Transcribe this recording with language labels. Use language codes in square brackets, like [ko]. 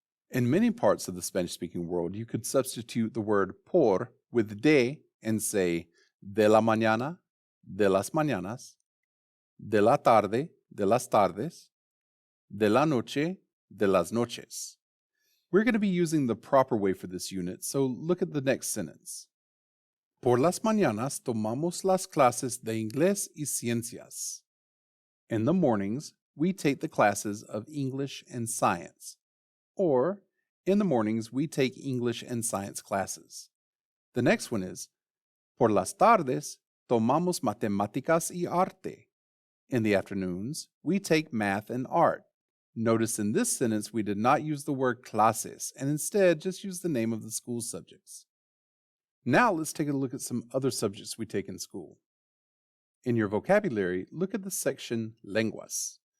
[en] In many parts of the Spanish-speaking world, you could substitute the word por with de and say [es] de la mañana, de las mañanas, de la tarde, de las tardes, de la noche, de las noches. [en] We're going to be using the proper way for this unit, so look at the next sentence. [es] Por las mañanas tomamos las clases de inglés y ciencias. [en] In the mornings, we take the classes of English and science. Or, in the mornings, we take English and science classes. The next one is, [es] por las tardes tomamos matemáticas y arte. [en] In the afternoons, we take math and art. Notice in this sentence we did not use the word clases and instead just used the name of the school subjects. Now let's take a look at some other subjects we take in school. In your vocabulary, look at the section lenguas.